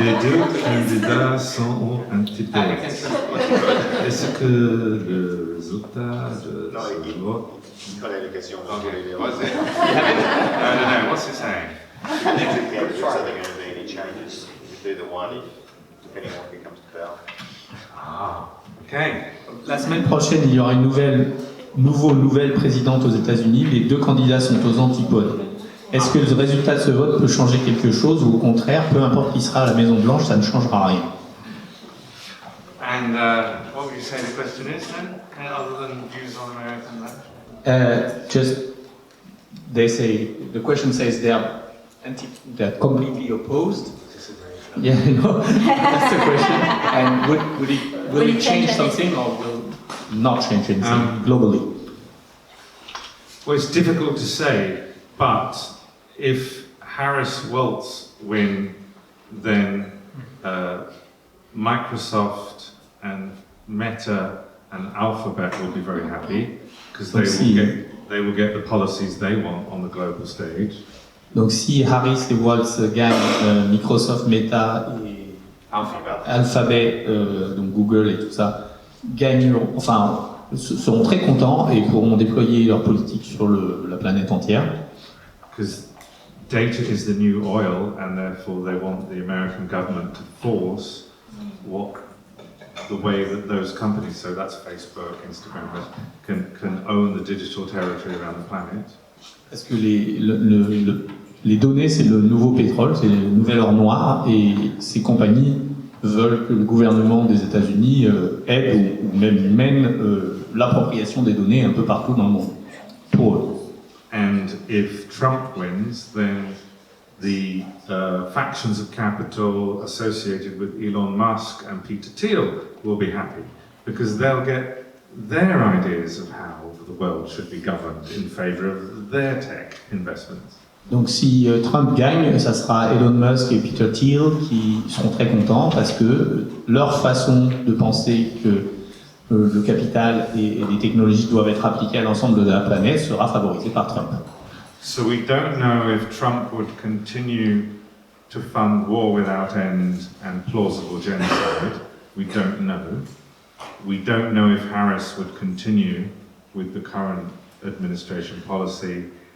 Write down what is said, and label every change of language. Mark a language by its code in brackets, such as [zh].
[fr] Les deux candidats sont antipathiques. Est-ce que le résultat de ce vote... Quand l'éducation va [en] No, what's it saying? are there going to be any changes with either one, depending on what becomes to power? Ah, okay. [fr] La semaine prochaine, il y aura une nouvelle présidente aux États-Unis. Les deux candidats sont aux antipodes. Est-ce que le résultat de ce vote peut changer quelque chose ou au contraire, peu importe qui sera à la Maison-Blanche, ça ne changera rien? [en] And what would you say the question is then, other than views on American life? They say, the question says they're completely opposed. Yeah, no, that's the question. And will it change something or will not change anything globally? Well, it's difficult to say, but if Harris-Walz win, then Microsoft and Meta and Alphabet will be very happy because they will get the policies they want on the global stage. [fr] Donc si Harris et Walz gagnent, Microsoft, Meta et Alphabet, donc Google et tout ça, seront très contents et pourront déployer leur politique sur la planète entière. [en] Because data is the new oil, and therefore they want the American government to force the way that those companies, so that's Facebook, Instagram, can own the digital territory around the planet. [fr] Parce que les données, c'est le nouveau pétrole, c'est le nouvel or noir, et ces compagnies veulent que le gouvernement des États-Unis aide ou même mène l'appropriation des données un peu partout dans le monde, pour eux. [en] And if Trump wins, then the factions of capital associated with Elon Musk and Peter Thiel will be happy, because they'll get their ideas of how the world should be governed in favor of their tech investments. [fr] Donc si Trump gagne, ça sera Elon Musk et Peter Thiel qui seront très contents parce que leur façon de penser que le capital et les technologies doivent être appliquées à l'ensemble de la planète sera favorisée par Trump. [en] So we don't know if Trump would continue to fund war without end and plausible genocide. We don't know. We don't know if Harris would continue with the current administration policy.